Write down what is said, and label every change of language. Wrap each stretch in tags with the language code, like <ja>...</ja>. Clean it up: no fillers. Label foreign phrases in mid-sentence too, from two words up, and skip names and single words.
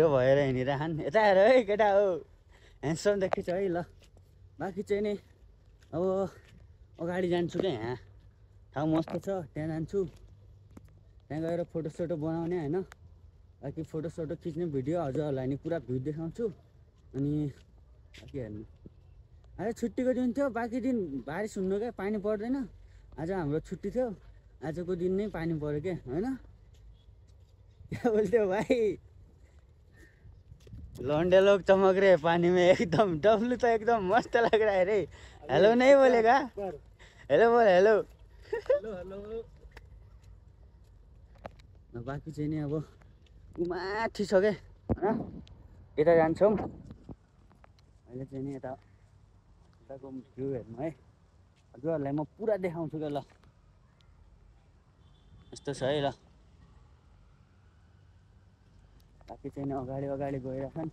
<ne>भएर हिँडिरहन् यता हेर है केटा हो ह्यान्डसम देखिन्छ है ल बाँकी चाहिँ नि अब अगाडि जान्छु क्या यहाँ ठाउँ मस्त छ त्यहाँ जान्छु त्यहाँ गएर फोटोसोटो बनाउने होइन बाँकी फोटोसोटो खिच्ने भिडियो हजुरहरूलाई नि पुरा भ्यू देखाउँछु अनि बाँकी हेर्नु आज छुट्टीको दिन थियो बाँकी दिन बारिस हुनु क्या पानी पर्दैन आज हाम्रो छुट्टी थियो आजको दिन नै पानी पऱ्यो क्या होइन क्या बोल्थ्यो भाइ</ne> <hi>लौंडे लोग चमक रहे पानी में एकदम डब्लू तो एकदम मस्त लग रहा है रे हेलो नहीं बोलेगा हेलो बोल हेलो हेलो</hi> <ne>बाँकी चाहिँ नि अब माथि छ क्या होइन यता जान्छौँ अहिले चाहिँ नि यताको भ्यू हेर्नु है हजुरहरूलाई म पुरा देखाउँछु क्या ल यस्तो छ है ल बाकी चाहिँ अगाडि अगाडि गइरहेछन्।</ne>